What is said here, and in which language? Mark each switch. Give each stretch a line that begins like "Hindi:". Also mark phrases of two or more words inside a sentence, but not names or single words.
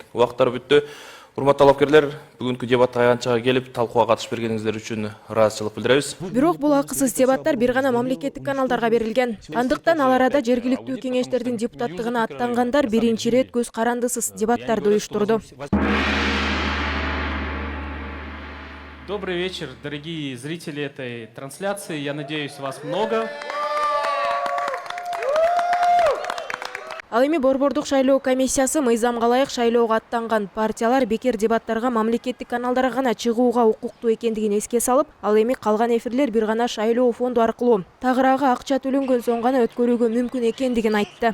Kyrgyz: Убактар бүттү. Урматтуу талапкерлер, бүгүнкү дебат аянтчага келип талкууга катышып бергениңиздер үчүн ыраазычылык билдиребиз. Бирок бул акысыз дебаттар бир гана мамлекеттик каналдарга берилген. Андыктан ал арада жергиликтүү кеңештердин депутаттыгына аттангандар биринчи ирет көз карандысыз дебаттарды уюштурду.
Russian: Добрый вечер, дорогие зрители этой трансляции. Я надеюсь, вас много.
Kyrgyz: Ал эми Борбордук шайлоо комиссиясы мыйзамга ылайык шайлоого аттанган партиялар бекер дебаттарга мамлекеттик каналдарга гана чыгууга укуктуу экендигин эске салып, ал эми калган эфирлер бир гана шайлоо фонду аркылуу тагыраагы акча төлөнгөн соң гана өткөрүүгө мүмкүн экендигин айтты.